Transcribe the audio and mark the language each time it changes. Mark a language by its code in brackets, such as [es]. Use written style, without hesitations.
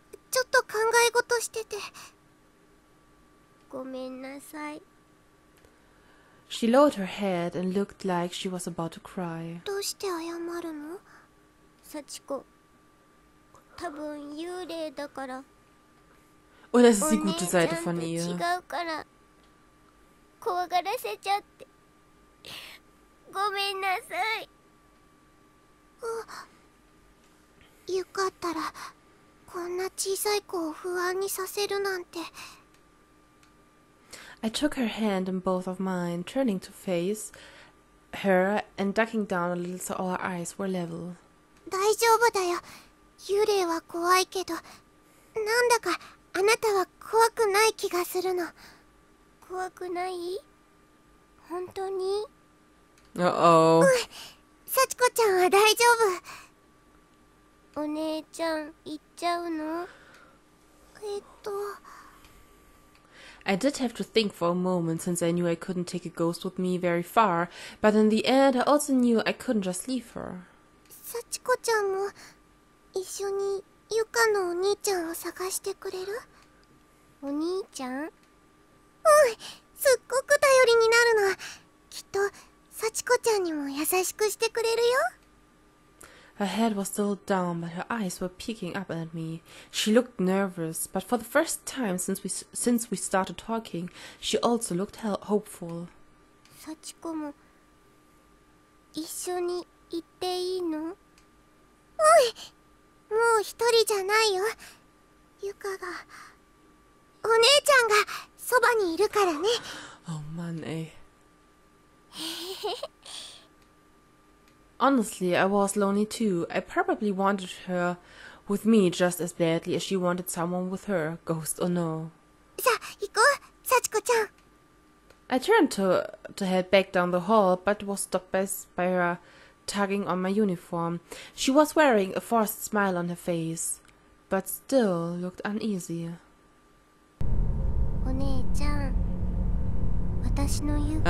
[ja] ちょっと考え事してて。ごめんなさい。 [en] She lowered her head and looked like she was about to cry. [ja] どうして謝るの？幸子。多分幽霊だから。 [de] Oh, das ist die gute Seite von ihr. [ja] 違うから怖がらせちゃって。ごめんなさい。よかったらこんな小さい子を不安にさせるなんて。 [en] I took her hand in both of mine, turning to face her and ducking down a little so our eyes were level. [ja] 大丈夫だよ。幽霊は怖いけど、なんだかあなたは怖くない気がするの。怖くない？本当に？ [en] Uh-oh. [ja] 幸子ちゃんは大丈夫。お姉ちゃん行っちゃうの？ [en] I did have to think for a moment, since I knew I couldn't take a ghost with me very far, but in the end I also knew I couldn't just leave her. [ja] 幸子ちゃんも一緒にゆかのお兄ちゃんを探してくれる？お兄ちゃん？うん、すっごく頼りになるの。きっと幸子ちゃんにも優しくしてくれるよ。 [en] Her head was still down, but her eyes were peeking up at me. She looked nervous, but for the first time since we started talking, she also looked hopeful. [ja] 幸子も一緒に行っていいの？もう一人じゃないよ。ゆかが、お姉ちゃんがそばにいるからね。 [de] Oh Mann, ey. [en] Honestly, I was lonely too. I probably wanted her with me just as badly as she wanted someone with her, ghost or no. [ja] さあ、行こう、幸子ちゃん。 [en] I turned to head back down the hall, but was stopped by her tugging on my uniform. She was wearing a forced smile on her face, but still looked uneasy. [ja] お姉ちゃん、私の言うこと